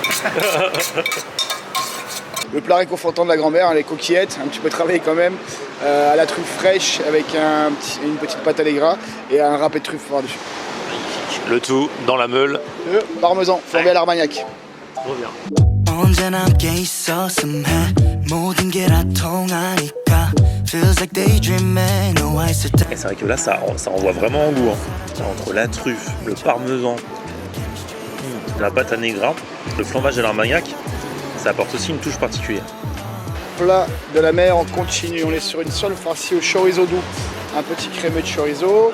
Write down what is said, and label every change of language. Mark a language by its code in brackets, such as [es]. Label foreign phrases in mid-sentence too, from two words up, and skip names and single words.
[fr] Le plat réconfortant de la grand-mère, hein, les coquillettes, un petit peu travaillé quand même, à la truffe fraîche avec une petite pâte à l'égras et un râpé de truffe par-dessus. Le tout dans la meule. Le parmesan, flambé à l'armagnac. Trop bien. [ko] 언제나 함께 있었음 해 모든 게 다 통하니까 [en] Feels like daydreaming no I sit [fr] Et c'est vrai que là, ça envoie vraiment en goût. Hein. Entre la truffe, le parmesan, la pâte à negra, le flambage à l'armagnac, ça apporte aussi une touche particulière. Plat de la mer, on continue, on est sur une sole farcie au chorizo doux. Un petit crémeux de chorizo.